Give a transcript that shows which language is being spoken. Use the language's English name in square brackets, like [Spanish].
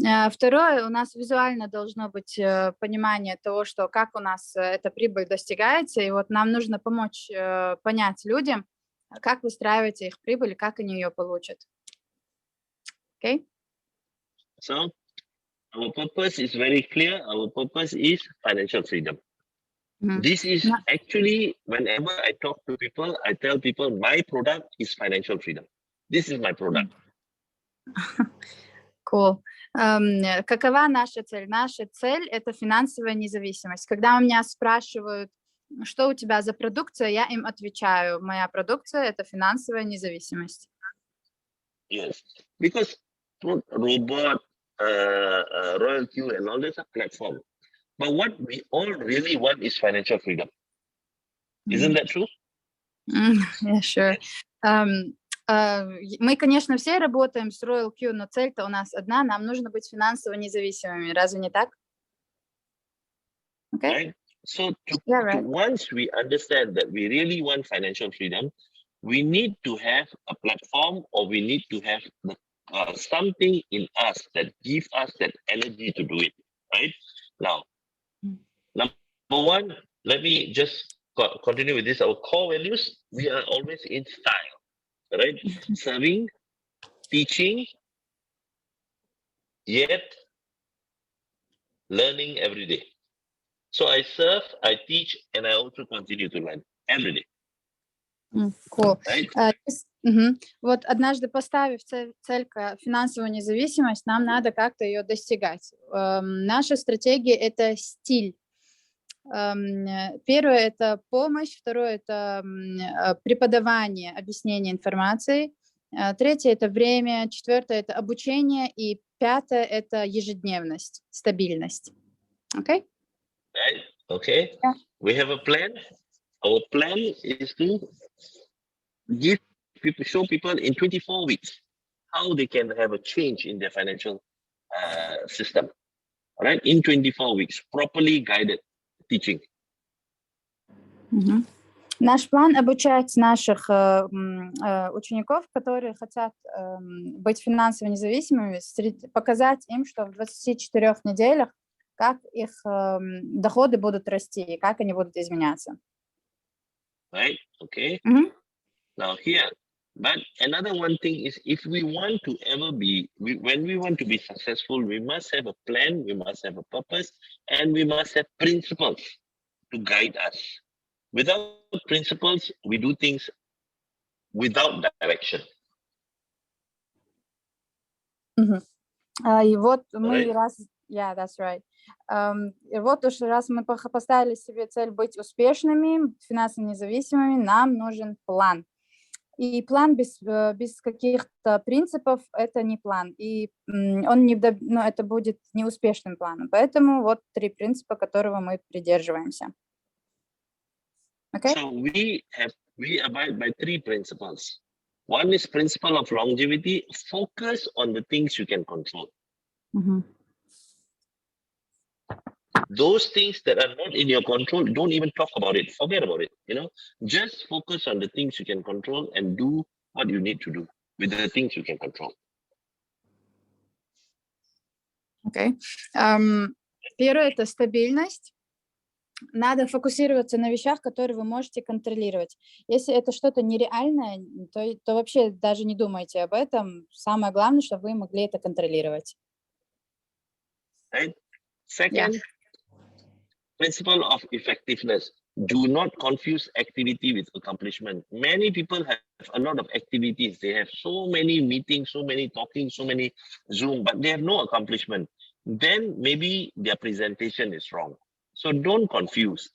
[Russian] Второе, у нас визуально должно быть понимание того, что как у нас эта прибыль достигается, и вот нам нужно помочь понять людям, как выстраивается их прибыль, как они ее получат. [English] Okay? So, our purpose is very clear. Our purpose is financial freedom. This is actually, whenever I talk to people, I tell people my product is financial freedom. This is my product. [Russian] Cool. Какова наша цель? Наша цель – это финансовая независимость. Когда у меня спрашивают, что у тебя за продукция, я им отвечаю, моя продукция – это финансовая независимость. [English] Yes, because robot, RoyalQ and all this are platform. But what we all really want is financial freedom. Isn't that true? Yeah, sure. [Russian] Мы, конечно, все работаем с RoyalQ, но цель-то у нас одна, нам нужно быть финансово независимыми. Разве не так? [English] Okay? Right? So Yeah, right. once we understand that we really want financial freedom, we need to have a platform, or we need to have something in us that gives us that energy to do it. Right? Now, number one, let me just continue with this. Our core values, we are always in style, right? Serving, teaching, yet learning every day. So I serve, I teach, and I also continue to learn every day. Cool. Right? [Russian] Вот однажды поставив цель финансовую независимость, нам надо как-то ее достигать. Наша стратегия – это стиль. Первое – это помощь, второе – это преподавание, объяснение информации, третье – это время, четвертое – это обучение, и пятое – это ежедневность, стабильность. [English] Okay? Right? Okay. Yeah. We have a plan. Our plan is to show people in 24 weeks how they can have a change in their financial system. Right? In 24 weeks, properly guided teaching. [Russian] Наш план обучать наших учеников, которые хотят быть финансово независимыми, показать им, что в 24 неделях как их доходы будут расти и как они будут изменяться. [English] Right? Okay. Now here, but another one thing is, if we want to ever be, when we want to be successful, we must have a plan, we must have a purpose, and we must have principles to guide us. Without principles, we do things without direction. [Russian] И вот мы [English] Right? Yeah, that's right. [Russian] И вот уж раз мы поставили себе цель быть успешными, финансово независимыми, нам нужен план. И план без каких-то принципов – это не план. И он это будет неуспешным планом. Поэтому вот 3 принципа, которого мы придерживаемся. [English] Okay? So we abide by 3 principles. One is principle of longevity. Focus on the things you can control. Those things that are not in your control, don't even talk about it. Forget about it. Just focus on the things you can control and do what you need to do with the things you can control. Okay. [Russian] Первое – это стабильность. Надо фокусироваться на вещах, которые вы можете контролировать. Если это что-то нереальное, то вообще даже не думайте об этом. Самое главное, чтобы вы могли это контролировать. [English] Right? Second, principle of effectiveness. Do not confuse activity with accomplishment. Many people have a lot of activities. They have so many meetings, so many talking, so many Zoom, but they have no accomplishment. Then maybe their presentation is wrong. So don't confuse.